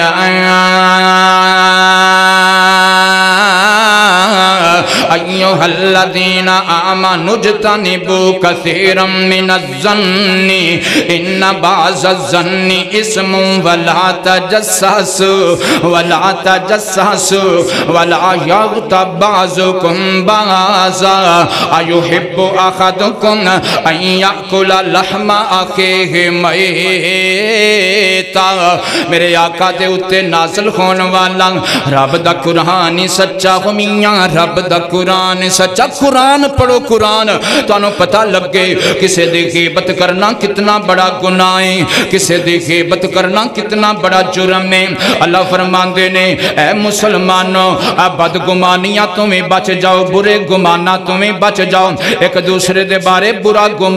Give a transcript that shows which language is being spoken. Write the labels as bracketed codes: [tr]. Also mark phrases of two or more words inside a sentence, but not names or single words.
[ar] ایوہ الذین آمنوا اجتنبوا کثیرا من الظن ان بعض الظن اسم ولا تجسسوا ولا یغتب بعضکم بعضا ایحب احدکم ان یأکل لحم اخیہ میتا [pa] میرے آقا دے اتے نازل ہون والا رب دا قرآن سچا ہمیاں رب دا قرآن سچا قرآن پڑھو قرآن تو انہوں پتہ لگ گئے کسے دے غیبت کرنا کتنا بڑا گناہ ہے کسے دے غیبت کرنا کتنا بڑا جرم ہے اللہ فرمان دینے اے مسلمانوں بد گمانیاں تمہیں بچ جاؤ برے گمانہ تمہیں بچ جاؤ ایک دوسرے دے بارے برا گمان